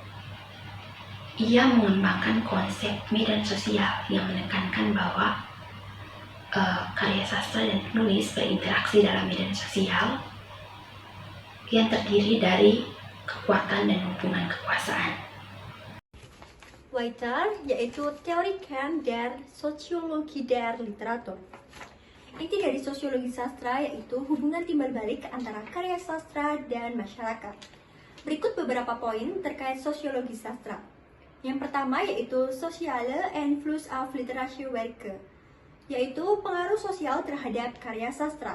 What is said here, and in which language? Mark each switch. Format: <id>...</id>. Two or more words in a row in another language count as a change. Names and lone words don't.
<id>Ia mengembangkan konsep medan sosial yang menekankan bahwa karya sastra dan penulis berinteraksi dalam medan sosial yang terdiri dari kekuatan dan hubungan kekuasaan.</id> <de>Weiter, yaitu Theorien der Soziologie der Literatur.</de> <id>Inti dari sosiologi sastra yaitu hubungan timbal balik antara karya sastra dan masyarakat. Berikut beberapa poin terkait sosiologi sastra. Yang pertama yaitu</id> <de>Soziale Einfluss auf literarische Werke,</de> <id>yaitu pengaruh sosial terhadap karya sastra.</id>